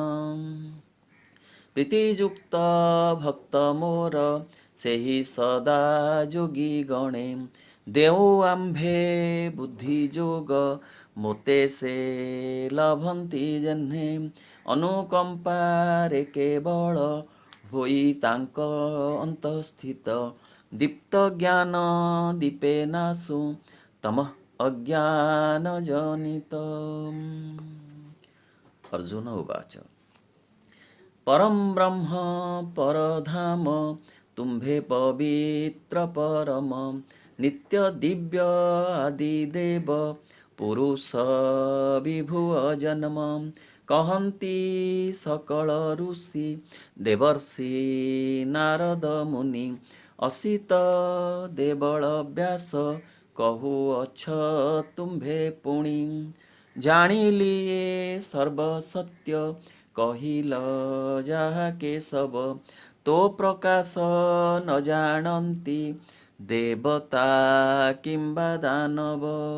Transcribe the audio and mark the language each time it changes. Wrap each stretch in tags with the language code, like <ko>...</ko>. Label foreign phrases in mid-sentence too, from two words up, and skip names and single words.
<or>ପ୍ରୀତିଯୁକ୍ତ ଭକ୍ତ ମୋର ସେହି ସଦା ଯୋଗୀ ଗଣେ, ଦେଉ ଆମ୍ଭେ ବୁଦ୍ଧି ଯୋଗ ମୋତେ ସେ ଲଭନ୍ତି ଯେହ୍ନେ। ଅନୁକମ୍ପାରେ କେବଳ ହୋଇ ତାଙ୍କ ଅନ୍ତଃସ୍ଥିତ, ଦୀପ୍ତ ଜ୍ଞାନ ଦୀପେ ନାଶୁ ତମଃ ଅଜ୍ଞାନ ଜନିତ। ଅର୍ଜୁନ ଉବାଚ ପରମ ବ୍ରହ୍ମ ପରଧାମ ତୁମ୍ଭେ ପବିତ୍ର ପରମ, ନିତ୍ୟ ଦିବ୍ୟ ଆଦି ଦେବ ପୁରୁଷ ବିଭୁ ଜନ୍ମ। କହନ୍ତି ସକଳ ଋଷି ଦେବର୍ଷି ନାରଦ ମୁନି ଅସିତ ଦେବଳ ବ୍ୟାସ କହୁଅଛ ତୁମ୍ଭେ ପୁଣି ଜାଣିଲି ଏ ସର୍ବସତ୍ୟ କହିଲ ଯାହା କେଶବ ତୋ ପ୍ରକାଶ ନ ଜାଣନ୍ତି ଦେବତା କିମ୍ବା ଦାନବ</or>